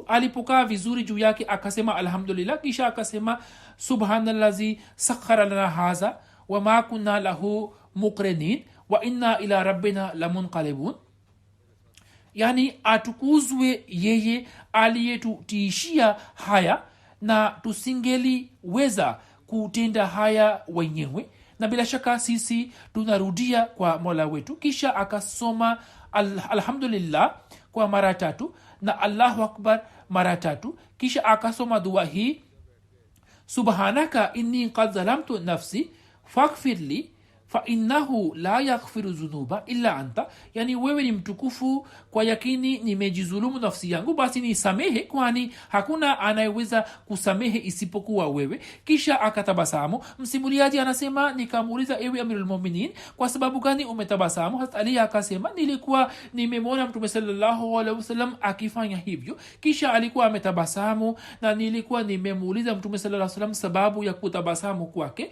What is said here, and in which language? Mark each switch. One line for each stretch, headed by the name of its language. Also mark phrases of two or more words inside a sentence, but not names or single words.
Swahili: Alipokaa vizuri juu yake akasema alhamdulillah, kisha akasema
Arabic: سبحان الذي سخر لنا هذا وما كنا له مقرنين وإنا إلى ربنا لمنقلبون,
Swahili: yani atukuzwe yeye aliyetutiishia haya na tusingeliweza kutenda haya wenyewe, na bila shaka sisi tunarudia kwa Mola wetu. Kisha akasoma alhamdulillah kwa mara 3 na
Arabic: الله أكبر
Swahili: mara 3. Kisha akasoma dua hii,
Arabic: سبحانك إني قد ظلمت نفسي فاغفر لي فإنه لا يغفر الذنوب إلا أنت,
Swahili: yani wewe ni mtukufu, kwa yakini nimejizulumu nafsi yangu, basi nisamehe, kwani hakuna anayeweza kusamehe isipokuwa wewe. Kisha akatabasamu. Msimuliaji anasema, nikamuuliza, ewe
Arabic: أمير المؤمنين,
Swahili: kwa sababu gani umetabasamu? Hazrat Ali akasema, nilikuwa nimemwona Mtume
Arabic: صلى الله عليه وسلم
Swahili: akifanya hivyo, kisha alikuwa ametabasamu, na nilikuwa nimemuuliza Mtume
Arabic: صلى الله عليه وسلم
Swahili: sababu ya kutabasamu kwake.